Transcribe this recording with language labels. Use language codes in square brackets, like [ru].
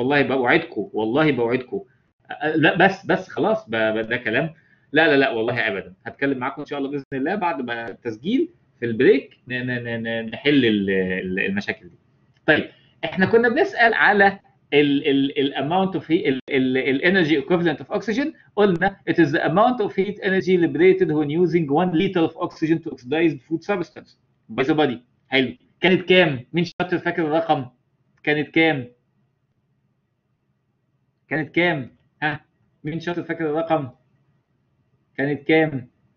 [ar] والله بوعدكم، والله بوعدكم. لا بس خلاص ده كلام. لا والله ابدا، هتكلم معاكم ان شاء الله باذن الله بعد ما التسجيل في البريك نحل المشاكل دي. طيب احنا كنا بنسال على الاماونت اوف الانرجي equivalent of oxygen. قلنا [en] it is the amount of heat energy liberated when using 1 liter of oxygen to oxidize food substance by the body. حلو. كانت كام؟ مين شاطر فاكر الرقم؟ كانت كام؟ كانت كام؟ ها؟ مين شاطر فاكر الرقم؟ كانت كام؟